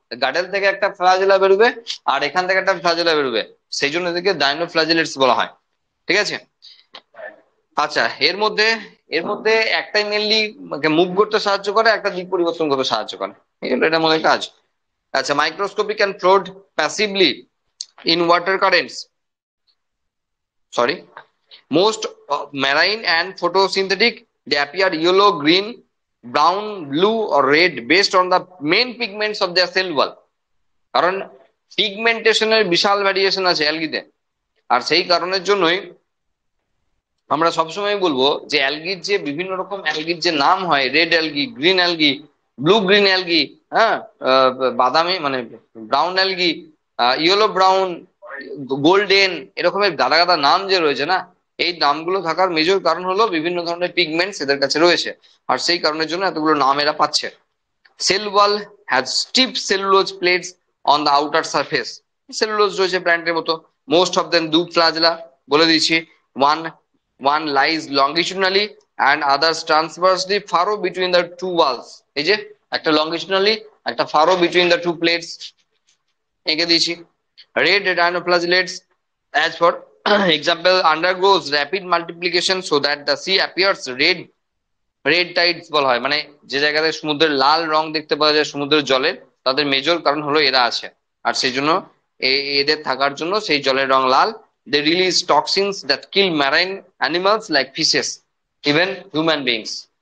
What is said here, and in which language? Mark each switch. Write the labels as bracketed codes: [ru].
[bn] Girdle থেকে একটা flagella বেরোবে, আর এখান থেকে একটা ফ্লাজেলা বেরোবে, সেই জন্য এদেরকে ডাইনোফ্লাজেলেটস বলা হয়। ঠিক আছে, আচ্ছা, এর মধ্যে একটাই মেনলি মুভ করতে সাহায্য করে, একটা দিক পরিবর্তন করতে সাহায্য করে, এগুলো এটার মধ্যে কাজ। [en] আচ্ছা, microscopic can float passively in water currents. Sorry, most marine and photosynthetic, they appear yellow, green, brown, blue or red based on the main pigments of their cell wall. [bn] কারণ পিগমেন্টেশনের বিশাল ভ্যারিয়েশন আছে অ্যালগিতে, আর সেই কারণের জন্যই আমরা সবসময় বলবো যে অ্যালগির যে বিভিন্ন রকম অ্যালগির যে নাম হয়, red algae, green algae, blue green algae, হ্যাঁ, বাদামি মানে brown algae, yellow brown, golden, এরকমের গাদা গাদা নাম যে রয়েছে না, এই নামগুলো থাকার মেজর কারণ হলো বিভিন্ন ধরনের পিগমেন্টস এদের কাছে রয়েছে, আর সেই কারণের জন্য এতগুলো নাম এরা পাচ্ছে। [en] Cell wall has stiff cellulose plates on the outer surface. [bn] Cellulose রয়েছে প্ল্যান্টের মতো। [en] most of them do flagella, [bn] বলে দিচ্ছি। [en] One lies longitudinally and others transversely furrow between the two walls. [bn] এই যে একটা লঙ্গিচুডালি [en] একটা furrow between the two plates [bn] এঁকে দিয়েছি। [en] Red dinoflagellates as for example undergoes rapid multiplication so that the sea appears red। [bn] Red Tides বলা হয় মানে যে জায়গাতে সমুদ্রের লাল রং দেখতে পাওয়া যায় সমুদ্রের জলের, তাদের মেজর কারণ হলো এরা আছে। আর সেই জন্য এদের থাকার জন্য সেই জলের রং লাল। [en] They release toxins that kill marine animals like fishes even human beings.